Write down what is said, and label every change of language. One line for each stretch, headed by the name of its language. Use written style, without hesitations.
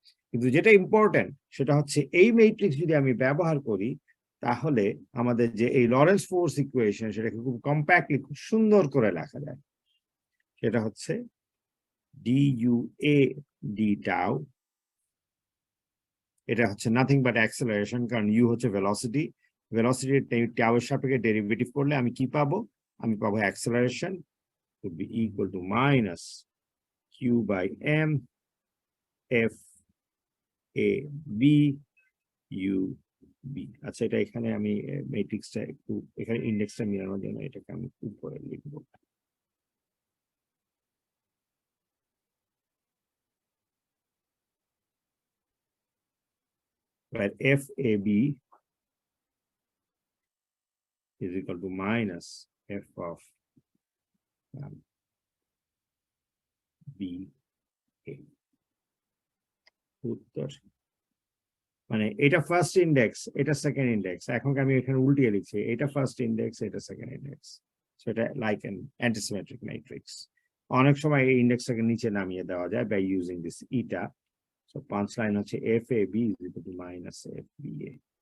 Bangla: কিন্তু যেটা ইম্পর্টেন্ট সেটা হচ্ছে এই ম্যাট্রিক্স যদি আমি ব্যবহার করি, তাহলে আমাদের যে এই লরেন্স ফোর্স ইকুয়েশন সেটাকে খুব কম্প্যাক্টলি, খুব সুন্দর করে লেখা যায়। সেটা হচ্ছে DUA d tau, এটা হচ্ছে নাথিং বাট অ্যাক্সেলারেশন, কারণ ইউ হচ্ছে ভেলোসিটি, ভেলোসিটি টাউ এর সাপেক্ষে ডেরিভেটিভ করলে আমি কি পাবো? আমি পাবো acceleration
English: would be equal to minus q by m f a b u b।
Bangla: আচ্ছা, এটা এখানে আমি ম্যাট্রিক্সটা একটু, এখানে ইন্ডেক্সটা মিলানোর জন্য এটাকে আমি উপরে লিখবো।
English: where FAB is equal to minus f of BA।
Bangla: উত্তর মানে এটা ফার্স্ট ইন্ডেক্স, এটা সেকেন্ড ইন্ডেক্স, এখন আমি এখানে উল্টিয়ে লিখছি, এটা ফার্স্ট ইন্ডেক্স, এটা সেকেন্ড ইন্ডেক্স। সেটা লাইক অ্যান অ্যান্টিসিমেট্রিক ম্যাট্রিক্স। অনেক সময় এই ইন্ডেক্সটাকে নিচে নামিয়ে দেওয়া যায়
English: By using this ইটা। So
Bangla: পাঁচ লাইন হচ্ছে
English: FAB is equal to minus FBA.